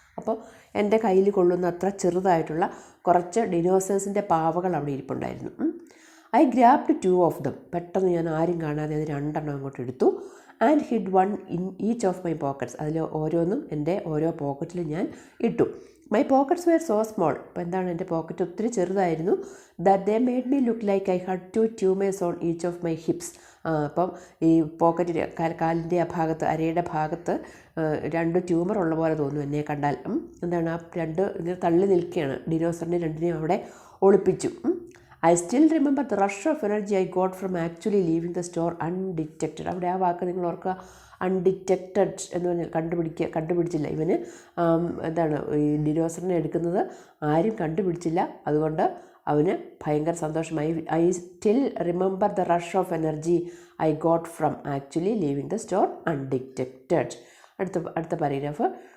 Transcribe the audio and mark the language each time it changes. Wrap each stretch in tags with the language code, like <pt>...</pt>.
<ml>അപ്പോൾ എൻ്റെ കയ്യിൽ കൊള്ളുന്ന അത്ര ചെറുതായിട്ടുള്ള കുറച്ച് ഡിനോസേഴ്സിൻ്റെ പാവകൾ അവിടെ ഇരിപ്പുണ്ടായിരുന്നു.</ml> <en>I grabbed 2 of them.</en> <ml>പെട്ടെന്ന് ഞാൻ ആരും കാണാതെ അത് 2 അങ്ങോട്ട് എടുത്തു.</ml> <en>And hid 1 in each of my pockets.</en> <ml>അതിൽ ഓരോന്നും എൻ്റെ ഓരോ പോക്കറ്റിൽ ഞാൻ ഇട്ടു.</ml> <en>My pockets were so small.</en> <ml>അപ്പോൾ എന്താണ്, എൻ്റെ പോക്കറ്റ് ഒത്തിരി ചെറുതായിരുന്നു.</ml> <en>That they made me look like I had 2 tumors on each of my hips.</en> <ml>അപ്പം ഈ പോക്കറ്റിൽ കാലിൻ്റെ ഭാഗത്ത്, അരയുടെ ഭാഗത്ത് 2 ട്യൂമർ ഉള്ള പോലെ തോന്നും എന്നെ കണ്ടാൽ. എന്താണ്, ആ 2 ഇങ്ങനെ തള്ളി നിൽക്കുകയാണ്. ഡിനോസറിനെ 2നെയും അവിടെ ഒളിപ്പിച്ചു.</ml> <en>I still remember the rush of energy I got from actually leaving the store undetected.</en> <ml>അവിടെ ആ വാക്ക് നിങ്ങൾ ഓർക്കുക, അൺഡിറ്റക്റ്റഡ് എന്ന് പറഞ്ഞാൽ കണ്ടുപിടിച്ചില്ല. ഇവന് എന്താണ്, ഈ ഡിനോസറിനെ എടുക്കുന്നത് ആരും കണ്ടുപിടിച്ചില്ല. അതുകൊണ്ട് അവന് ഭയങ്കര സന്തോഷമായി.</ml> <en>I still remember the rush of energy I got from actually leaving the store undetected.</en> <ml>അടുത്ത പാരഗ്രാഫ്.</ml>